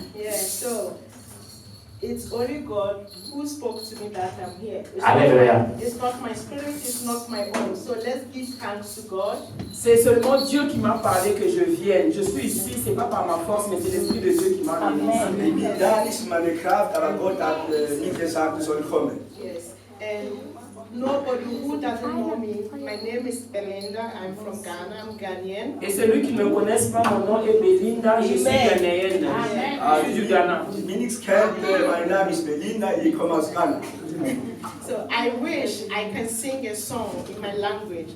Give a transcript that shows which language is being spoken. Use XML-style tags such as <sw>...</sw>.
<en>Yeah, so it's only God who spoke to me that I'm here. It's not my spirit, it's not my own. So let's give thanks to God.</en> <fr>C'est seulement Dieu qui m'a parlé que je vienne. Je suis ici, c'est pas par ma force, mais c'est l'Esprit de Dieu qui m'a amené.</fr> <de>Ich bin da nicht meine Kraft, aber Gott hat mir gesagt, ich soll kommen.</de> <en>Yes, and nobody who doesn't know me, my name is Belinda, I'm from Ghana, I'm Ghanaian.</en> <fr>Et celui qui ne me connaisse pas, mon nom est Belinda, je suis ghanéenne. Je suis du Ghana.</fr> <de>Die mich nichts kennt, mein Name ist Belinda, ich komme aus Ghana.</de> <en>So I wish I can sing a song in my language.</en>